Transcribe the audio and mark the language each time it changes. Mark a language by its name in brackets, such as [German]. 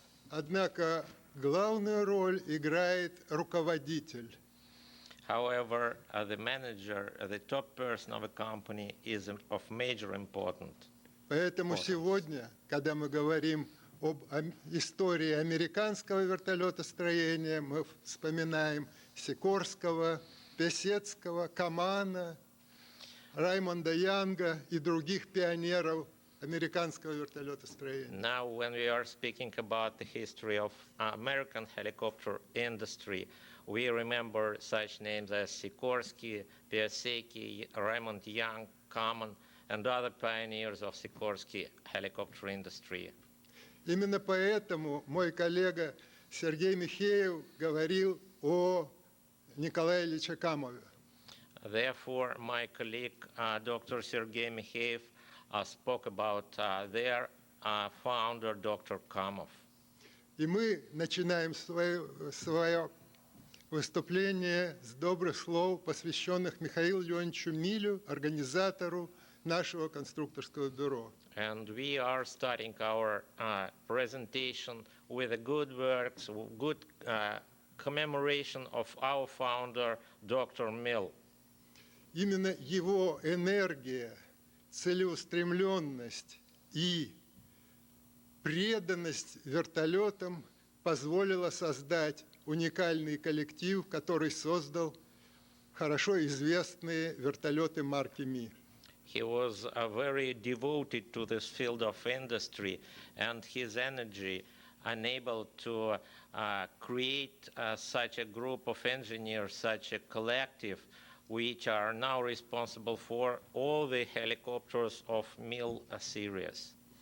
[Russian] Однако главную роль играет руководитель. [English] However, the manager, the top person of a company is of major importance. [Russian] Поэтому сегодня, когда мы говорим об истории американского вертолетостроения, мы вспоминаем Сикорского, Песецкого, Камана, Раймонда Янга и других пионеров американского вертолетостроения. [English] Now, when we are speaking about the history of American helicopter industry, we remember such names as Sikorsky, Piasecki, Raymond Young, Kaman, and other pioneers of Sikorsky helicopter industry. [Russian] Именно поэтому мой коллега Сергей Михеев говорил о Николае Ильиче Камове. [English] Therefore, my colleague, Dr. Sergei Mikheyev, spoke about their founder, Dr. Kamov. [Russian] И мы начинаем свое выступление с добрых слов, посвященных Михаилу Леонидовичу Милю, организатору нашего конструкторского бюро. [English] And we are starting our presentation with the good works, good commemoration of our founder, Dr. Mill. [Russian] Именно его энергия, целеустремленность и преданность вертолетам позволила создать уникальный коллектив, который создал хорошо известные вертолеты марки Ми. [English] He was very devoted to this field of industry, and his energy enabled to create such a group of engineers, such a collective, which are now responsible for all the helicopters of Mill series.